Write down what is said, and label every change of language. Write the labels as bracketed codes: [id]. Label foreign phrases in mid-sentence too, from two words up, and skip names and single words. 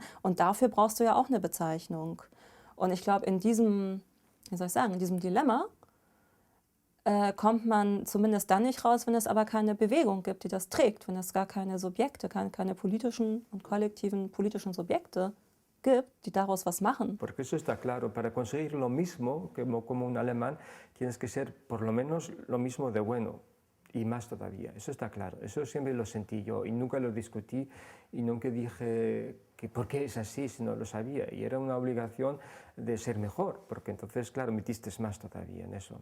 [de] Und dafür brauchst du ja auch eine Bezeichnung. Und ich glaube, in diesem, wie soll ich sagen, in diesem Dilemma kommt man zumindest dann nicht raus, wenn es aber keine Bewegung gibt, die das trägt, wenn es gar keine Subjekte, keine politischen und kollektiven politischen Subjekte gibt, die daraus was machen. [es] Porque eso está claro, para conseguir lo mismo como un alemán, tienes que ser por lo menos lo mismo de bueno y más todavía, eso está claro, eso siempre lo sentí yo y nunca lo discutí y nunca dije que por qué es así, sino lo sabía y era una obligación de ser mejor, porque entonces, claro, metiste más todavía en eso.